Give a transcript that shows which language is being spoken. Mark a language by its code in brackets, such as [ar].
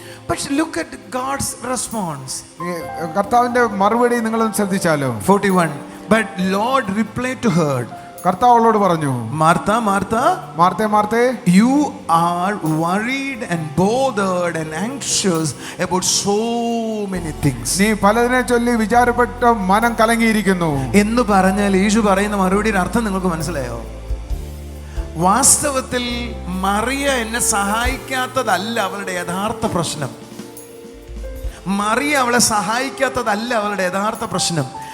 [en] But look at God's response. [ml] കർത്താവിന്റെ മറുപടി നിങ്ങൾ ശ്രദ്ധിച്ചാലോ? [en] 41. But Lord replied to her. [ml] കർത്താവ് അവളോട് പറഞ്ഞു, [en] Martha, Martha, [ml] മാർത്തേ, [en] you are worried and bothered and anxious about so many things. [ml] നീ പലതിനെ ചൊല്ലി വിചാരപ്പെട്ട് മനം കലങ്ങിയിരിക്കുന്നു എന്ന് പറഞ്ഞാൽ യേശു പറയുന്ന മറുപടിയുടെ അർത്ഥം നിങ്ങൾക്ക് മനസ്സിലായോ? വാസ്തവത്തിൽ മറിയ എന്നെ സഹായിക്കാത്തതല്ല അവളുടെ യഥാർത്ഥ പ്രശ്നം. മറിയ അവളെ സഹായിക്കാത്തതല്ല അവളുടെ യഥാർത്ഥ പ്രശ്നം.